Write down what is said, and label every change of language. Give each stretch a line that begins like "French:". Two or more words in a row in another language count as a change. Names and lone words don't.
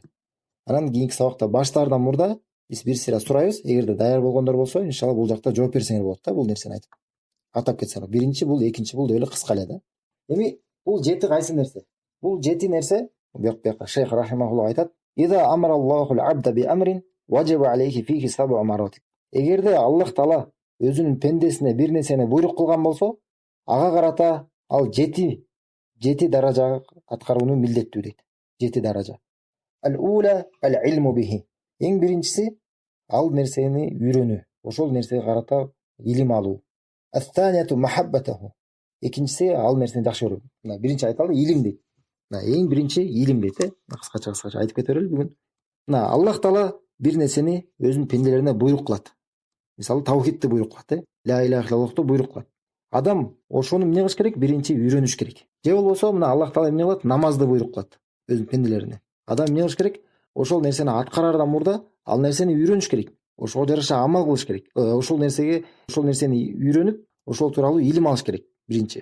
Kyrgyz: Анан кийинки сабакта баштаардан мурда биз бир сыйра сурайбыз. Эгерде даяр болгондор болсо, иншалла бул жакта жооп берсеңер болот да, бул нерсени айтып. Атап кетсеңер. Биринчи бул, экинчи бул деп эле кыска эле да. Эми бул 7 кайсы нерсе? Бул 7 нерсе, бияка шейх рахимахулла айтат:
Arabic: "إذا أمر الله العبد بأمر وجب عليه فيه سبع مراتب."
Kyrgyz: Эгерде Аллах Таала өзүнүн пендесине бир нерсени буйрук кылган болсо, ага карата ал 7 даража аткарууну милдеттүү дейт.
Arabic: 7 даража. الأولى العلم به.
Kyrgyz: Эң биринчиси ал нерсени үйрөнүү. Ошол нерсеге карата илим алуу.
Arabic: الثانية محبته.
Kyrgyz: Экинчиси ал нерсени жакшы көрүү. Мына биринчи айталы илим дейт. Мына эң биринчи илим дейт, кыскача айтып кете берели бүгүн. Мына Аллах Таала бир нерсени өзүнүн пенделерине буйрук кылат. Мисалы тавхидти буйрук кылат,
Arabic: لا إله إلا الله
Kyrgyz: буйрук кылат. Адам ошону эмне кылыш керек? Биринчи үйрөнүш керек. Же болбосо мына Аллах Таала эмне кылат? Намазды буйрук кылат өзүнүн пенделерине. Адам эмне кылыш керек? Ошол нерсени аткарардан мурда ал нерсени үйрөнүш керек. Ошого жараша амал кылыш керек. Ошол нерсени үйрөнүп, ошол тууралуу илим алыш керек биринчи.